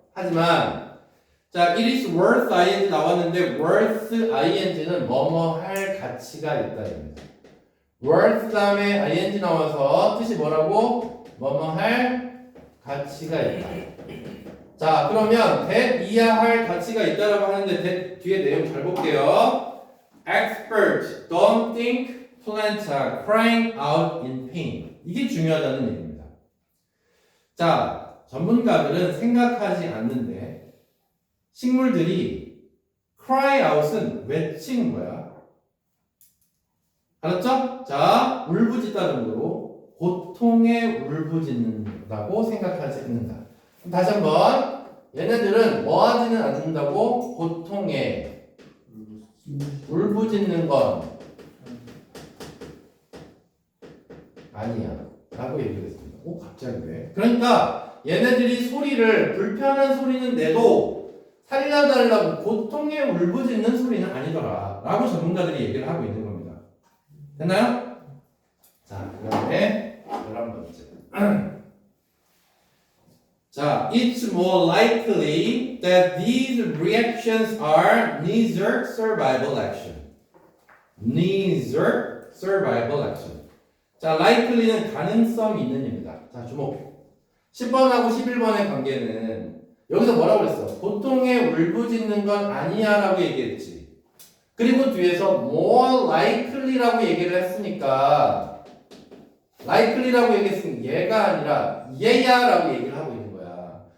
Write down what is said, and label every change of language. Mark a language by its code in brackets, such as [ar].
[ko] 하지만 자, [en] it is worth ing [ko] 나왔는데 worth ing는 뭐뭐 할 가치가 있다입니다. worth 다음에 ing 나와서 뜻이 뭐라고? 뭐뭐 할 가치가 있다. 자, 그러면 that 이하 할 가치가 있다라고 하는데 that 뒤에 내용 잘 볼게요. [en] Experts don't think plants are crying out in pain. [ko] 이게 중요하다는 얘기입니다. 자, 전문가들은 생각하지 않는데 식물들이 cry out은 외치는 거야. 알았죠? 자, 울부짖다 정도로 고통에 울부짖는다고 생각하지 않는다. 다시 한번 얘네들은 뭐 하지는 않는다고 고통에 울부짖는 건 아니야 라고 얘기를 했습니다. 오 갑자기 왜? 그러니까 얘네들이 소리를 불편한 소리는 내도 살려달라고 고통에 울부짖는 소리는 아니더라 라고 전문가들이 얘기를 하고 있는 겁니다. 됐나요? 자 그 다음에 11번째 자, [en] it's more likely that these reactions are neither survival action. neither survival action. [ko] 자, likely는 가능성이 있는입니다. 자, 주목. 10번하고 11번의 관계는 여기서 뭐라고 그랬어? 고통에 울부짖는 건 아니야 라고 얘기했지. 그리고 뒤에서 [en] more likely [ko] 라고 얘기를 했으니까 likely라고 얘기했으면 얘가 아니라 얘야 라고 얘기를 하고 있는 거야.